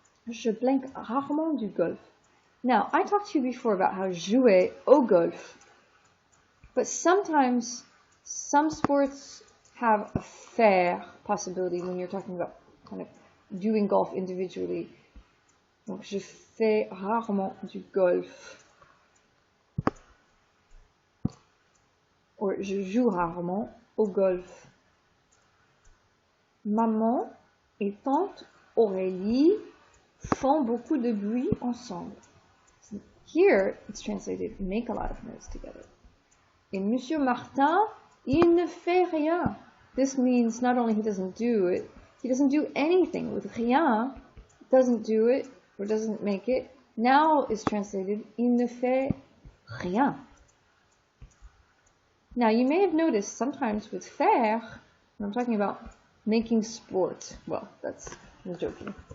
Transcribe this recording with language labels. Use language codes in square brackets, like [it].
[fr] Je blanque rarement du golf. [en] Now, I talked to you before about how [fr] jouer au golf, [en] but sometimes some sports have a faire possibility when you're talking about kind of doing golf individually. [fr] Donc, je fais rarement du golf. Or, je joue rarement au golf. Maman et tante Aurélie font beaucoup de bruit ensemble. [en] Here, it's translated, make a lot of noise together. [fr] Et Monsieur Martin, il ne fait rien. [en] This means not only he doesn't do it, he doesn't do anything. With rien, doesn't do it, or doesn't make it. Now is translated, [fr] il ne fait rien. [en] Now, you may have noticed sometimes with faire, when I'm talking about making sport, well, I'm joking.